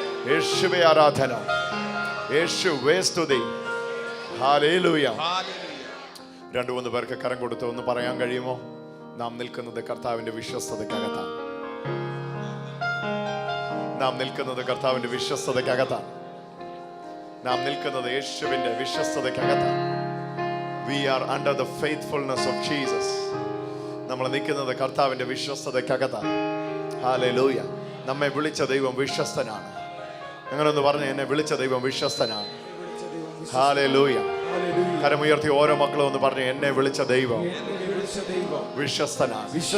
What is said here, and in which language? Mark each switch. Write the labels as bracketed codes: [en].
[ml] യേശുവേ ആരാധന, യേശുവേ സ്തുതി. ഹല്ലേലൂയ. 2-3 പേർക്ക് കരം കൊടുത്ത് ഒന്ന് പറയാൻ കഴിയുമോ? നാം നിൽക്കുന്നത് കർത്താവിന്റെ വിശ്വസ്തതയ്ക്കകത്താണ്. നാം നിൽക്കുന്നത് കർത്താവിന്റെ വിശ്വസ്തതയ്ക്കകത്താണ്. നാം നിൽക്കുന്നത് യേശുവിന്റെ വിശ്വസ്തതയ്ക്കകത്താണ്. [en] We are under the faithfulness of Jesus. [ml] നമ്മൾ നിൽക്കുന്നത് കർത്താവിന്റെ വിശ്വസ്തതയ്ക്കകത്താണ്. ഹല്ലേലൂയ. നമ്മെ വിളിച്ച ദൈവം വിശ്വസ്തനാണ്. അങ്ങനെ ഒന്ന് പറഞ്ഞ്, എന്നെ വിളിച്ച ദൈവം വിശ്വസ്തനാണ്. ഹല്ലേലൂയ. കരമുയർത്തി ഓരോ മക്കളും ഒന്ന് പറഞ്ഞു, എന്നെ വിളിച്ച ദൈവം വിശ്വസ്തനാണ്.